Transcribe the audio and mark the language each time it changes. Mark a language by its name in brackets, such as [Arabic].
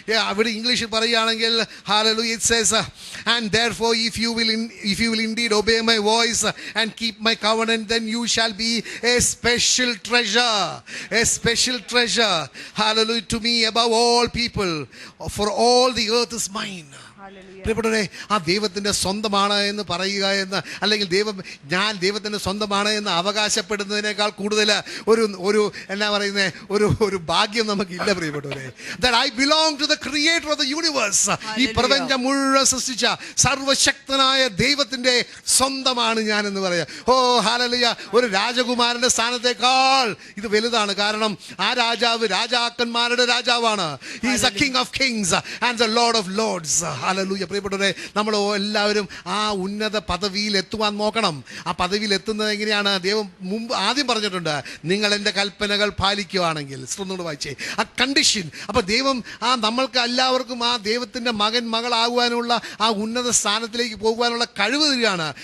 [Malayalam] അവിടെ ഇംഗ്ലീഷിൽ പറയുകയാണെങ്കിൽ [English] hallelujah, it says and therefore if you will indeed obey my voice and keep my covenant, then you shall be a special treasure, hallelujah, to me above all people, for all the earth is mine. [Malayalam] പ്രിയപ്പെട്ടവരെ, ആ ദൈവത്തിൻ്റെ സ്വന്തമാണ് എന്ന് പറയുക എന്ന്, അല്ലെങ്കിൽ ഞാൻ ദൈവത്തിൻ്റെ സ്വന്തമാണ് എന്ന് അവകാശപ്പെടുന്നതിനേക്കാൾ കൂടുതൽ ഒരു എന്നാ പറയുന്നത് ഒരു ഭാഗ്യം നമുക്കില്ല പ്രിയപ്പെട്ടവരെ. [English] That I belong to the creator of the universe. [Malayalam] ഈ പ്രപഞ്ചം മുഴുവൻ സൃഷ്ടിച്ച സർവശക്തനായ ദൈവത്തിൻ്റെ സ്വന്തമാണ് ഞാൻ എന്ന് പറയാം. ഓ ഹല്ലേലൂയ. ഒരു രാജകുമാരന്റെ സ്ഥാനത്തേക്കാൾ ഇത് വലുതാണ്. കാരണം ആ രാജാവ് രാജാക്കന്മാരുടെ രാജാവാണ്. [English] He is a king of kings and the lord of lords. [Malayalam] Hallelujah. പ്രിയപ്പെട്ടവരെ, നമ്മൾ എല്ലാവരും ആ ഉന്നത പദവിയിൽ എത്തുവാൻ നോക്കണം. ആ പദവിയിൽ എത്തുന്നത് എങ്ങനെയാണ്? ദൈവം ആദ്യം പറഞ്ഞിട്ടുണ്ട്, നിങ്ങൾ എൻ്റെ കൽപ്പനകൾ പാലിക്കുകയാണെങ്കിൽ. വായിച്ചേ ആ കണ്ടീഷൻ. അപ്പോൾ ദൈവം നമ്മൾക്ക് എല്ലാവർക്കും ആ ദൈവത്തിൻ്റെ മകളാകുവാനുള്ള ആ ഉന്നത സ്ഥാനത്തിലേക്ക് പോകുവാനുള്ള കഴിവ് തരികയാണ്.